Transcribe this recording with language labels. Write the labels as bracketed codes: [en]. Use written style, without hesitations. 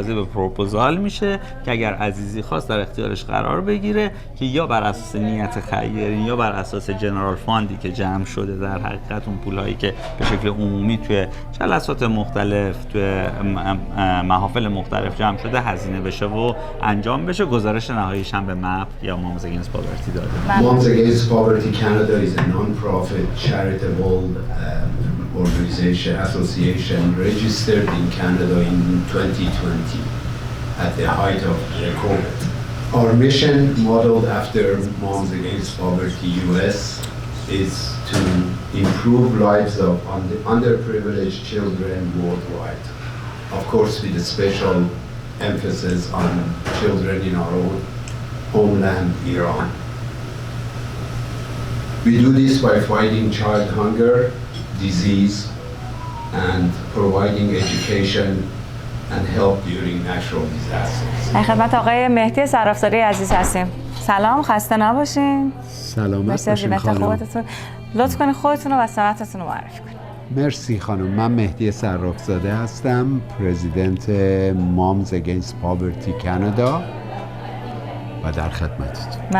[fa] منتظر به پروپوزال میشه که اگر عزیزی خواست در اختیارش قرار بگیره که یا بر اساس نیت خیری یا بر اساس جنرال فاندی که جمع شده، در حقیقت اون پولایی که به شکل عمومی توی جلسات مختلف توی محافل مختلف جمع شده هزینه بشه و انجام بشه. گزارش نهاییش هم به مپ یا Moms Against Poverty داده. [en] Moms Against Poverty Canada is a non-profit charitable organization association registered in Canada in 2020 at the height of the COVID. Our mission, modeled after Moms Against Poverty US, is to improve lives of underprivileged children worldwide. Of course, with a special emphasis on children in our own homeland, Iran. We do this by fighting child hunger, disease, and providing education and help during natural disasters. [fa] در خدمت آقای مهدی صرافزاده عزیز هستیم. سلام، خسته نباشین. سلامت باشین خانم. لطف کنید خودتون و سمتتون رو معرفی کنید. مرسی خانم. من مهدی صرافزاده هستم، پرزیدنت Moms Against Poverty Canada و در خدمتتون.